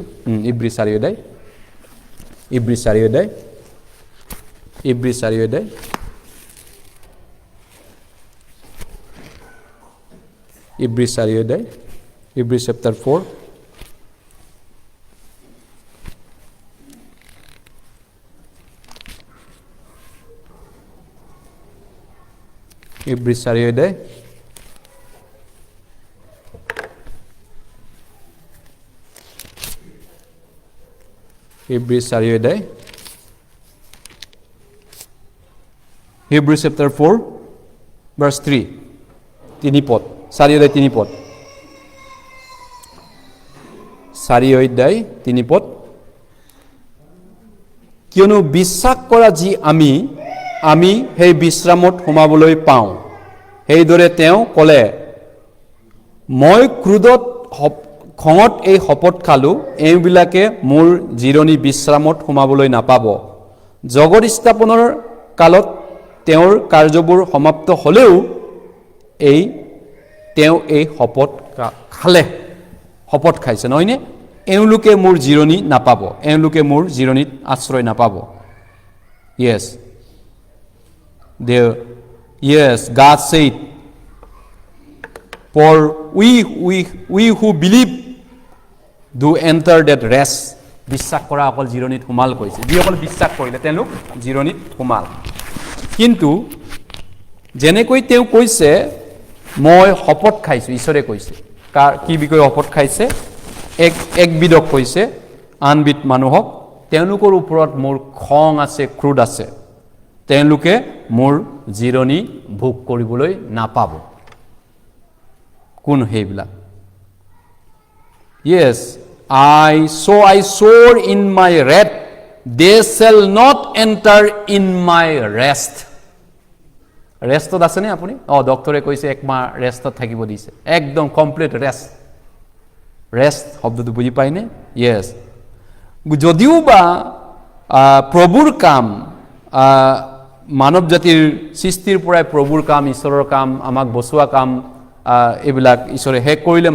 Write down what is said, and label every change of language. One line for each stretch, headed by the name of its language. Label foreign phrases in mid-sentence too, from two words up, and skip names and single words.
Assamese: ইব্ৰী 4 অধ্যায়, ইব্ৰী 4 অধ্যায়, ইব্ৰী 4 অধ্যায়, ইব্ৰী 4 অধ্যায়, ইব্ৰী চেপ্টাৰ 4, ইব্ৰী 4 অধ্যায়, ইব্ৰী 4 অধ্যায়,
English: Hebrew chapter 4 verse 3,
Assamese: 3 পদ, 4 অধ্যায় 3 পদ, 4 অধ্যায় 3 পদ। কিয়নো বিশ্বাস কৰা যি আমি সেই বিশ্ৰামত সোমাবলৈ পাওঁ, সেইদৰে তেওঁ ক'লে, মই ক্ৰোধত খঙত এই শপত খালোঁ, এইবিলাকে মোৰ জিৰণি বিশ্ৰামত সোমাবলৈ নাপাব। জগত স্থাপনৰ কালত তেওঁৰ কাৰ্যবোৰ সমাপ্ত হ'লেও তেওঁ এই শপত খালে, শপত খাইছে, নহয়নে? এওঁলোকে মোৰ জিৰণি নাপাব, এওঁলোকে মোৰ জিৰণিত আশ্ৰয় নাপাব।
English: Yes, God said, for we who believe do enter that rest.
Assamese: বিশ্বাস কৰা অকল জিৰণিত সোমাল কৈছে, যিসকল বিশ্বাস কৰিলে তেওঁলোক জিৰণিত সোমাল। কিন্তু যেনেকৈ তেওঁ কৈছে, মই শপত খাইছোঁ, ঈশ্বৰে কৈছে, কি বিষয়ে শপত খাইছে? একবিধক কৈছে, আনবিধ মানুহক, তেওঁলোকৰ ওপৰত মোৰ খং আছে, ক্ৰোধ আছে, তেওঁলোকে মোৰ জিৰণি ভোগ কৰিবলৈ নাপাব। কোন সেইবিলাক?
English: Yes, I swore in my wrath, they shall not enter in my rest.
Assamese: ৰেষ্টত আছেনে আপুনি? ডক্টৰে কৈছে একমাহ ৰেষ্টত থাকিব দিছে, একদম
English: complete rest.
Assamese: ৰেষ্ট শব্দটো বুজি পায়নে? য়েছ, যদিও বা প্ৰভুৰ কাম, মানৱ জাতিৰ সৃষ্টিৰ পৰাই প্ৰভুৰ কাম, ঈশ্বৰৰ কাম, আমাক বচোৱা কাম, এইবিলাক ঈশ্বৰে শেষ কৰিলে।